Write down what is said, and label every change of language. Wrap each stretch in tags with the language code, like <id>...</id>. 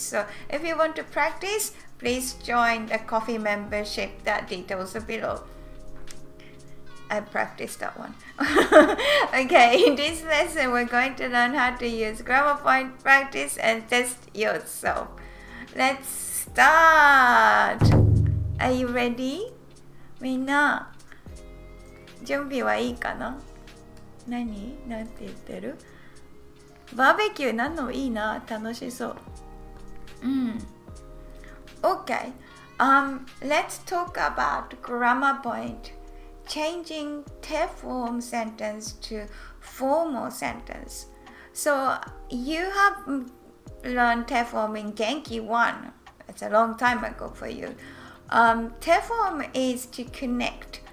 <en>So if you want to practice, please join the coffee membership. That details are below. I practiced that one. Okay, in this lesson we're going to learn how to use grammar point practice and test yourself. Let's start. Are you ready?</en> <ja>みんな準備はいいかな？何？なんて言ってる？バーベキューなんのいいな、楽しそう。</ja> <en>Okay. Let's talk about grammar point. Changing te form sentence to formal sentence. So you have learned te form in Genki 1. It's a long time ago for you. Te form is to connect.</en>